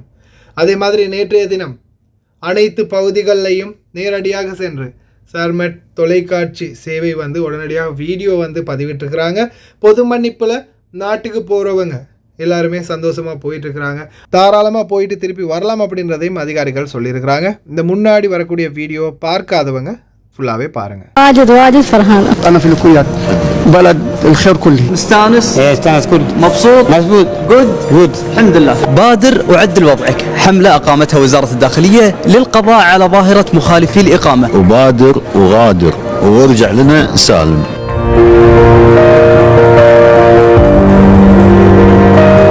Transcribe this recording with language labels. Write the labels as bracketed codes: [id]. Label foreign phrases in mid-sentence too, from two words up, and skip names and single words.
[ta] அதே மாதிரி நேற்றைய தினம் அனைத்து பகுதிகளிலையும் நேரடியாக சென்று சர்மெட் தொலைக்காட்சி சேவை உடனடியாக வீடியோ பதிவிட்டுருக்கிறாங்க. பொது மன்னிப்பில் நாட்டுக்கு போகிறவங்க எல்லாருமே சந்தோஷமாக போயிட்டுருக்கிறாங்க. தாராளமாக போயிட்டு திருப்பி வரலாம் அப்படின்றதையும் அதிகாரிகள் சொல்லியிருக்கிறாங்க. இந்த முன்னாடி வரக்கூடிய வீடியோ பார்க்காதவங்க ஃபுல்லாகவே பாருங்கள். [ar] واجد فرحانة. أنا في الكويت بلد الخير كله. مستانس؟ إيه استانس كل. مبسوط؟ مبسوط. جود. الحمد لله. بادر وعدل وضعك. حملة أقامتها وزارة الداخلية للقضاء على ظاهرة مخالفي الإقامة. وبادر وغادر وارجع لنا سالم.